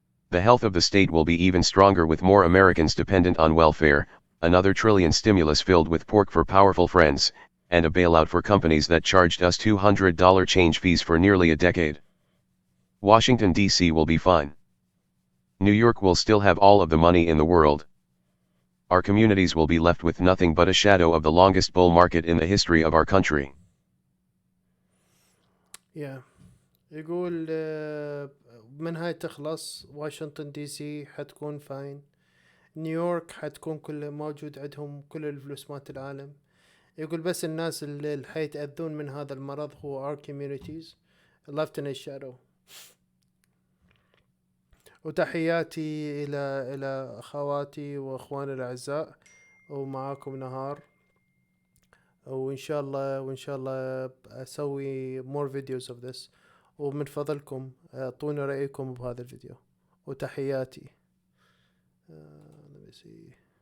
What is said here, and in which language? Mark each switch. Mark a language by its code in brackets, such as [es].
[en] The health of the state will be even stronger with more Americans dependent on welfare, another trillion stimulus filled with pork for powerful friends, and a bailout for companies that charged us $200 change fees for nearly a decade. Washington, D.C. will be fine. New York will still have all of the money in the world. Our communities will be left with nothing but a shadow of the longest bull market in the history of our country. Yeah. [ar] يقول من هاي تخلص واشنطن دي سي حتكون فاين. نيويورك حتكون كل موجود عندهم كل الفلوس مات العالم. يقول بس الناس اللي حيتأذون من هذا المرض هو [en] our communities left in a shadow. [ar] وتحياتي إلى أخواتي وأخواني الأعزاء ومعاكم نهار. وإن شاء الله أسوي [en] more videos of this. [ar] ومن فضلكم أعطونا رأيكم بهذا الفيديو وتحياتي. [en] let me see